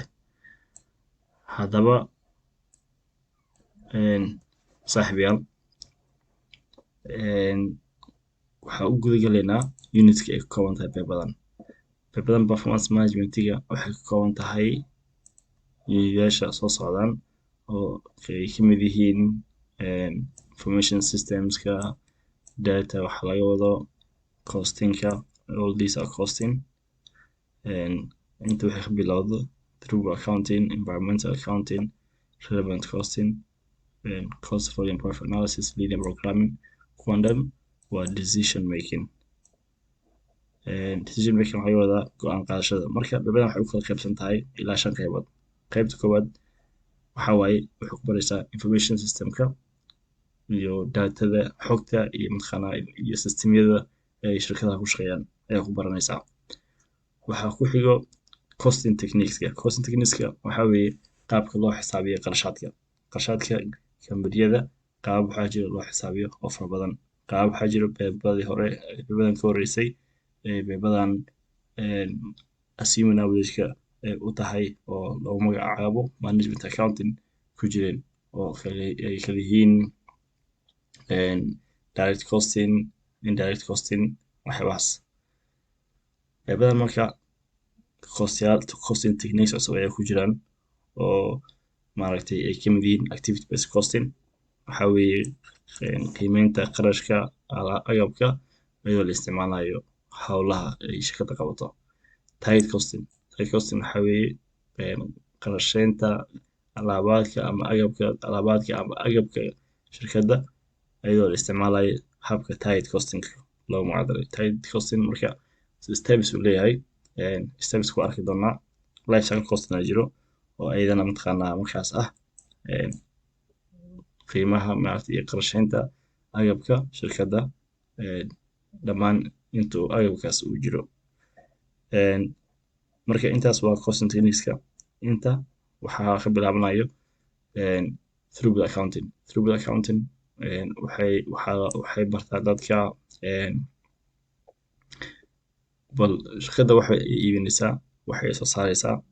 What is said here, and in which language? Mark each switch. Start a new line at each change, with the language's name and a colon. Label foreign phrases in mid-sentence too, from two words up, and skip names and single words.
Somali: Haddaba saaxiibayaal waxaan u guda galaynaa units-ka ay ka kooban tahay qeybadan. Qeybadan
English: performance management-
Somali: ga waxay ka kooban tahay unit-yaasha soo socdaan oo ay ka mid yihiin
English: information systems-
Somali: ka, data waxa laga wado, costing-ka,
English: all these are costing.
Somali: Inta waxay ka bilowdo
English: through accounting, environmental accounting, relevant costing, cost volume profit analysis, linear programming.
Somali: Kuwan dhan waa
English: decision making. Decision making
Somali: waxaa laga wadaa go'aan qaadashada. Marka qeybadan waxay u kala qaybsan tahay ilaa 5 qeybood. Qeybta koowaad waxaa waaye waxay ku baraysaa
English: information system-
Somali: ka iyo datada, xogta iyo mataqaanaa iyo system-yada ay shirkadaha ku shaqeeyaan ayaa ku baranaysaa. Waxaa ku xigo
English: costing techniques-
Somali: ka waxaa weeye qaabka loo xisaabiyo qarashaadka kambaniyada. Qaabab waxaa jira loo xisaabiyo oo fara badan. Qaabab waxaa jira beebadan ka horeysay beebadan assuming average-ka u tahay oo lagu magacaabo
English: management accounting
Somali: ku jireen oo ay kala yihiin
English: direct costing, indirect costing,
Somali: waxyaabahaas. Beebadan marka
English: costing techniques
Somali: cusub ayaa ku jiraan oo maaragtay ay ka mid yihiin
English: activity based costing.
Somali: Waxaa weeye qiimeynta qarashka agabka iyadoo la isticmaalayo hawlaha ay shirkadda qabato.
English: Direct costing
Somali: waxaa weeye qarasheynta alaabadka ama agabka shirkadda iyadoo la isticmaalayo habka
English: direct costing
Somali: loogu magacdaray.
English: Direct costing
Somali: marka steps uu leeyahay, steps ku arki doonaa.
English: Life cycle costing
Somali: aa jiro oo ayadana mataqaanaa markaas ah qiimaha maaragtay iyo qarasheynta agabka shirkadda dhammaan intuu agabkaas uu jiro. Marka intaas waa
English: costing techniques-
Somali: ka. Inta waxaa ka bilaabanayo
English: throughput accounting
Somali: waxay bartaa dadka bal shirkadda waxay iibinaysaa, waxay soo saaraysaa.